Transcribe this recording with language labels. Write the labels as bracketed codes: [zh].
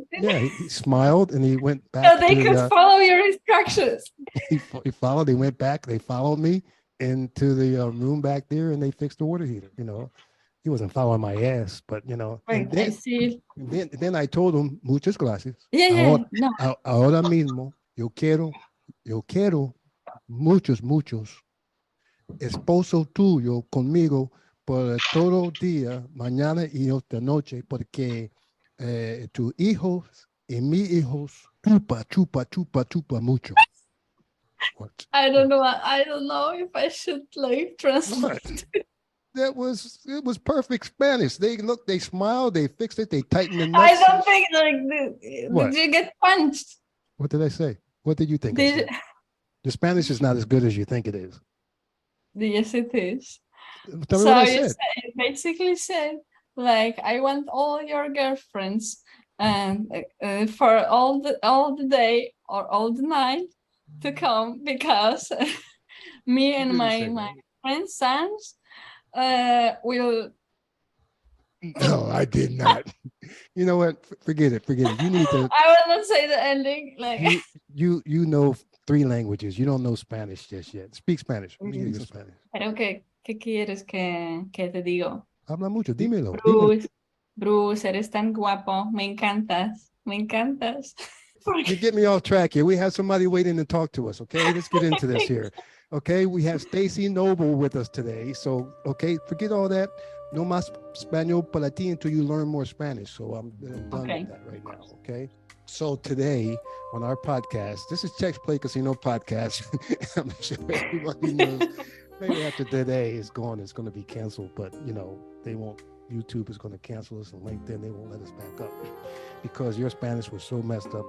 [en] he smiled and he went back. So they could follow your instructions. He followed. They went back. They followed me into the room back there, and they fixed the water heater. You know, he wasn't following my ass, but you know. Right, I see. Then I told him [es] muchas gracias. [en] Yeah. [es] Ahora mismo yo quiero muchos esposo tuyo conmigo por todo día, mañana y otra noche, porque tus hijos y mis hijos chupa mucho. [en] What? I don't know if I should like translate. It was perfect Spanish. They smiled, they fixed it, they tightened the nuts. I don't think did you get punched? What did I say? What did you think? The Spanish is not as good as you think it is. Yes, it is. Tell me what I said. You basically said, like, I want all your girlfriends and for all the day or all the night to come, because me and my friend's sons will. No, I did not. You know what? Forget it. You need to. I will not say the ending. Like you know 3 languages. You don't know Spanish just yet. Speak Spanish. Spanish. [es] Pero ¿qué quieres que te digo? Habla mucho. Dímelo. Bruce, eres tan guapo. Me encantas. [en] You get me off track here. We have somebody waiting to talk to us. Okay, let's get into this here. Okay, we have Stacey Noble with us today. So, okay, forget all that. [es] No más español para ti [en] until you learn more Spanish. So I'm done with that right now. Okay. So today on our podcast, this is Cheques Play Casino podcast. I'm sure everybody knows. Maybe after today is gone, it's going to be canceled. But you know, they won't. YouTube is going to cancel us, and LinkedIn, they won't let us back up because your Spanish was so messed up.